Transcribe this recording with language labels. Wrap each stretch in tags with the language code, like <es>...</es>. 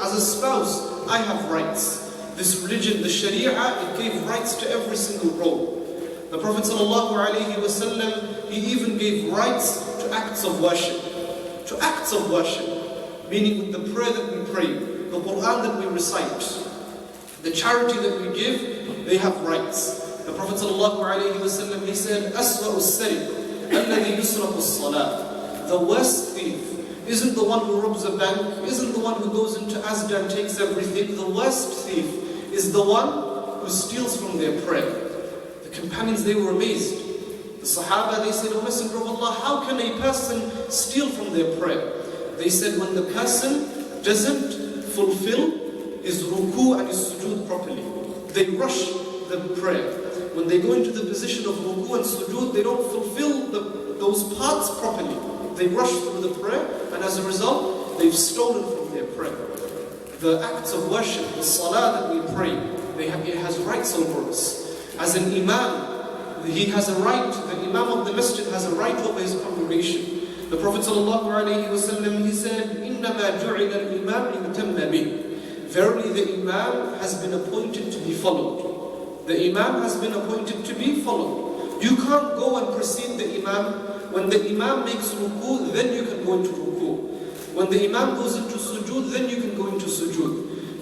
<en>as a spouse, I have rights. This religion, the Sharia, it gave rights to every single role. The Prophet ﷺ, he even gave rights to acts of worship. To acts of worship, meaning with the prayer that we pray, the Quran that we recite, the charity that we give, they have rights. The Prophet ﷺ, he said,</en> <ar>أَسْوَأُ السَّرِقُ الَّذِي يُسْرَقُ الصَّلَاةِ.</ar> <en>The worst thief isn't the one who robs a bank, isn't the one who goes into Asda and takes everything. The worst thief is the one who steals from their prayer. The companions, they were amazed. The Sahaba, they said, O Messenger of Allah, how can a person steal from their prayer? They said, when the person doesn't fulfill his ruku and his sujood properly. They rush the prayer. When they go into the position of ruku and sujood, they don't fulfill those parts properly. They rush through the prayer, and as a result, they've stolen from their prayer. The acts of worship, the salah that we pray, it has rights over us. As an imam, he has a right, the imam of the masjid has a right over his congregation. The Prophet ﷺ, he said,</en> <ar>إِنَّمَا جُعِلَ الْإِمَامِ لِيُتَمَّ بِهِ.</ar> <en>Verily the imam has been appointed to be followed. The imam has been appointed to be followed. You can't go and precede the imam. When the imam makes ruku, then you can go into ruku. When the imam goes into sujood, then you can go into sujood.</en>